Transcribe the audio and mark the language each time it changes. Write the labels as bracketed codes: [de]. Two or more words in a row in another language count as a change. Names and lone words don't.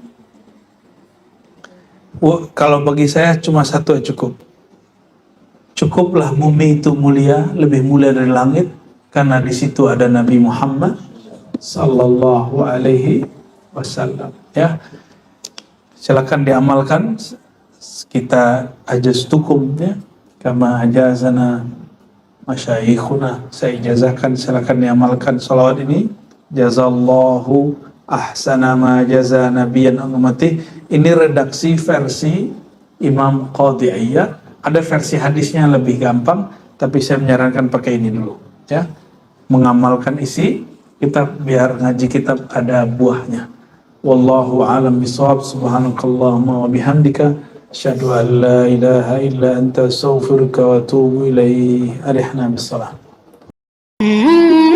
[id] Kalau bagi saya cuma satu cukup. Cukuplah bumi itu mulia, lebih mulia dari langit, karena di situ ada Nabi Muhammad [ar] صلى الله عليه وسلم. [id] Ya. Silakan diamalkan. Kita ajastukum, ya. [ar] كما أجازنا مشايخنا, [id] saya ijazahkan, silakan diamalkan salawat ini. [ar] جزى الله أحسن ما جزى نبيا أمتي. [id] Ini redaksi versi Imam Qadhi Iyad. Ada versi hadisnya lebih gampang, tapi saya menyarankan pakai ini dulu, ya. Mengamalkan isi kitab biar ngaji kitab ada buahnya. [ar] والله أعلم بالصواب. سبحانك اللهم وبحمدك أشهد أن لا إله إلا أنت أستغفرك وأتوب إليك. أرحنا بالصلاة.